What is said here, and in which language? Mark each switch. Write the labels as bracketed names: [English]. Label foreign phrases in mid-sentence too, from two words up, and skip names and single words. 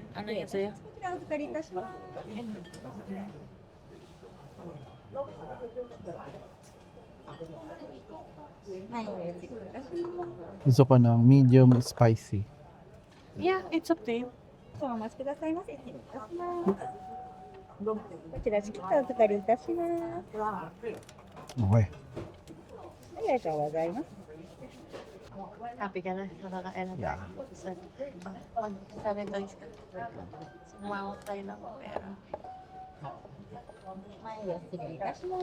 [Filipino] Ano yan sa'yo? Gusto ko ng medium spicy. [English] Yeah, it's up to you. [Japanese] お待ちくださいませ。失礼いたします。こちらチケットお預かりいたします。あ Okay. りがとうございます。 [Filipino] Happy ka na? Nakakain na Yeah. Sabi tayo sumawag tayo ng pera. [Japanese] 前へ失礼いたします。